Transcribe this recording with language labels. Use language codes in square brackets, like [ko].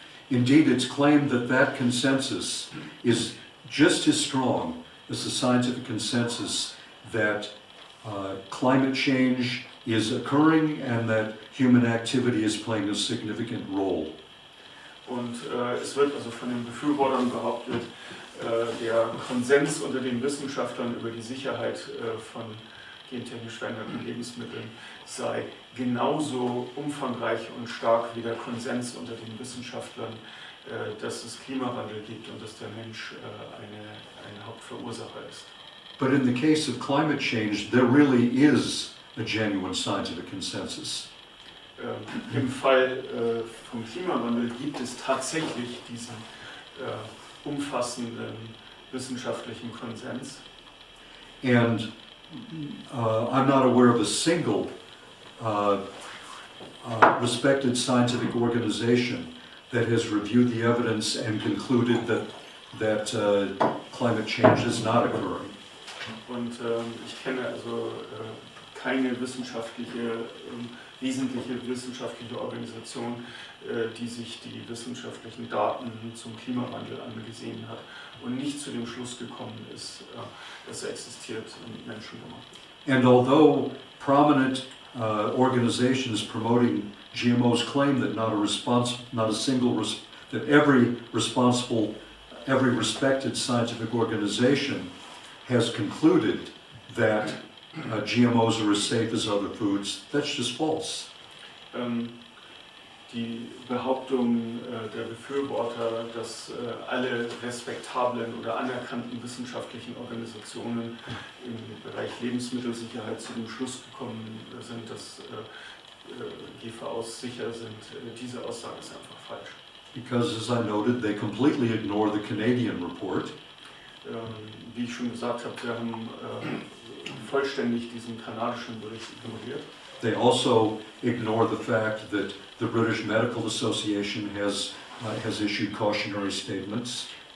[en] Indeed, it's claimed that that consensus is just as strong as the scientific consensus that climate change is occurring and that human activity is playing a significant role. [de] Und es wird also von den Befürwortern behauptet, der Konsens unter den Wissenschaftlern über die Sicherheit von gentechnisch veränderten Lebensmitteln sei genauso umfangreich und stark wie der Konsens unter den Wissenschaftlern, dass es Klimawandel gibt und dass der Mensch ein Hauptverursacher ist. [en] But in the case of climate change, there really is a genuine scientific consensus. [de] Im Fall vom Klimawandel gibt es tatsächlich diesen umfassenden wissenschaftlichen Konsens. [en] And I'm not aware of a single respected scientific organization that has reviewed the evidence and concluded that climate change is not occurring. [de] Und ich kenne also keine wesentliche wissenschaftliche Organisation, die sich die wissenschaftlichen Daten zum Klimawandel angesehen hat und nicht zu dem Schluss gekommen ist, dass er existiert und menschengemacht ist. [en] And although prominent organizations promoting GMOs claim that that every responsible every respected scientific organization has concluded that GMOs are as safe as other foods. That's just false. [de] Die Behauptung der Befürworter, dass alle respektablen oder anerkannten wissenschaftlichen Organisationen im Bereich Lebensmittelsicherheit zu dem Schluss gekommen sind, dass GVOs sicher sind, diese Aussage ist einfach falsch. [en] Because, as I noted, they completely ignore the Canadian report. [de] Wie ich schon gesagt habe, sie haben vollständig diesen kanadischen Bericht ignoriert. [en] They also ignore the fact that the British Medical Association has issued cautionary statements.